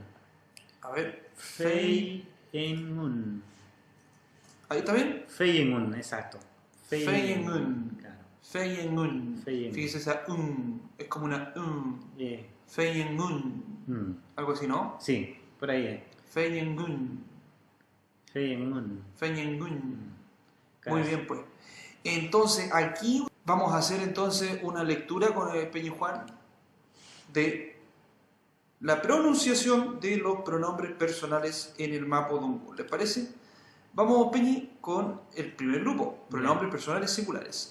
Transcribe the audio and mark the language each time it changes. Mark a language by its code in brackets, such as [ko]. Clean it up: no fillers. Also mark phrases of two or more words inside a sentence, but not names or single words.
[es] A ver. Feimun. Ahí está bien. Feimun, exacto. Feimun. Claro. Feienmun. Feienmun. Fíjese esa es como una Yeah. Feienmun. Mm. Algo así, ¿no? Sí, por ahí es. Feienmun. Feimun. Feienmun. Claro. Muy bien, pues. Entonces, aquí vamos a hacer entonces una lectura con el Peñi Juan de la pronunciación de los pronombres personales en el mapudungun. ¿Les parece? Vamos, Peñi, con el primer grupo, pronombres personales singulares.